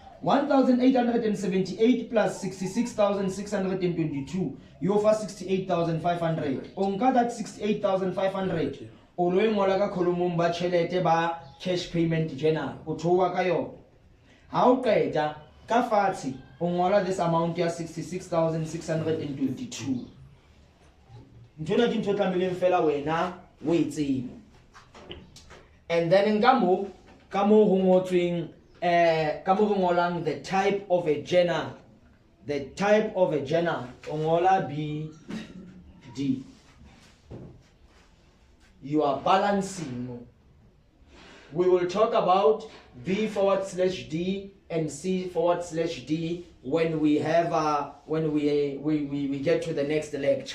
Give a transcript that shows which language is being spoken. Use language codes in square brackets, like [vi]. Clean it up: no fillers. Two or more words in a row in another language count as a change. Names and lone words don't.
[st] 1,878 plus 66,622 yo fa 68,500 o nka that 68,500 o lo ngola ka column ba tšhelete ba [en] cash payment journal [st] o thowa ka yona ha o qeta ka fatshe o ngola [en] this amount [st] ya 66,622 ntona ke ntho tlameleng fela wena o e tsebe. [en] And then [st] ka mo ho ngotsweng ka mo ngolang [en] the type of a journal [st] o ngola BD. [en] You are balancing we will talk about B/D and C/D when we have when we get to the next lecture.